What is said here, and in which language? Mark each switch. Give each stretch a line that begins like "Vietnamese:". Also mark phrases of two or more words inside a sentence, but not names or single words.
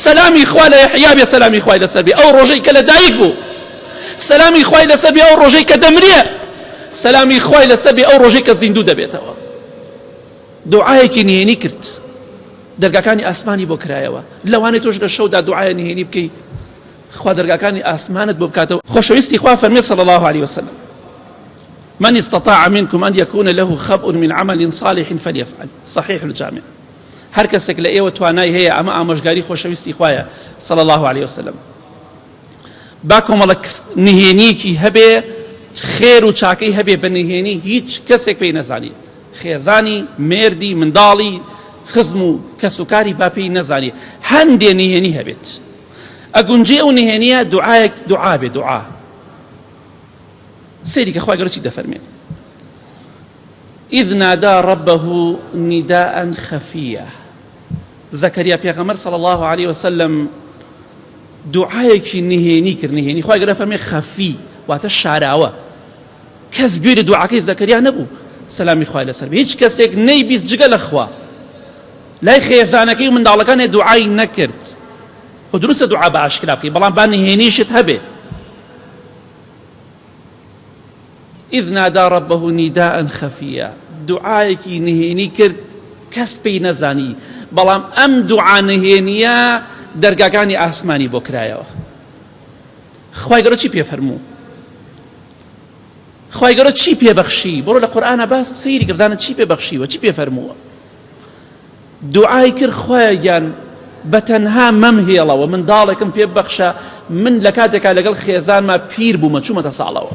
Central Kurdish: سلامي خوای لە یحیا بێ، سلامی خوای لەسەر بێ ئەو ڕۆژەی کە لەدایک بوو، سلامی خوای لەسەر بێ ئەو ڕۆژەی کە دەمرێ، سلامی خوای لەسەر بێ ئەو ڕۆژەی کە زیندوو دەبێتەوە. دوعایەکی نهێنی کرد، دەرگاکانی ئاسمانی بۆ کرایەوە. لەوانەیە تۆش لە شەودا دوعای نهێنی بکەی، خوا دەرگاکانی ئاسمانت بۆ بکاتەوە. خۆشەویستی خوا فەرمێ
Arabic: صلی الله عليه وسلم: من استطاع منكم أن يكون له خبء من عمل صالح فليفعل. صحيح الجامع.
Central Kurdish: هر کەسێک لە ئێوە توانای هەیە ئەمە ئامۆژگاری خۆشەویستی خوایە
Arabic: صلی الله عليه وسلم.
Central Kurdish: با کۆمەڵە نهێنیەکی هەبێ، خێر و چاکەی هەبێ بە نهێنی هیچ کەسێک پێی نەزانی، خێزانی مێردی منداڵی خزم و کەسوکاری با پێی نەزانی، هەندێ نهێنی هەبێت. ئەگونجێ ئەو نهێنیە دوعایەک دوعا بێ، دوعا سەیری کە خوای گەورە چی دەفەرمێن:
Arabic: إذ نادى ربه نداء خفيا.
Central Kurdish: زكريا پێغەمبەر
Arabic: صلى الله عليه وسلم
Central Kurdish: دوعایەکی نهێنی کرد. نهێنی خوای گەورە فەرمێ خەفی واتە شاراوە، کەس گوێی لە دوعاکەی زەکەریا نەبوو سەلامی خوای لەسەر بێ. هیچ کەسێک نەیبیست جگە لە خوا، لای خێزانەکەی و منداڵەکانی دوعای نەکرد. خۆ دروستە دوعا بە ئاشکرا بکەی، بەڵام با نهێنیشت هەبێ.
Arabic: إذ نادى ربه نداء خفيا.
Central Kurdish: دعایەکی نهێنی کرد کەس پێی نەزانی، بەڵام ئەم دوعا نهێنیە دەرگاکانی ئاسمانی بۆ کرایەوە. خوای گەورە چی پێفەرموو؟ خوای گەورە چی پێبەخشی؟ بڕۆ لە قورئانە باس سەیری کە بزانە چی پێبەخشیوە، چی پێفەرمووە. دوعای کرد: خوایە گیان بەتەنها مەمهێڵەوە، منداڵێکم پێبەخشە، من لە کاتێکا لەگەڵ خێزانما پیر بوومە چوومەتە ساڵەوە.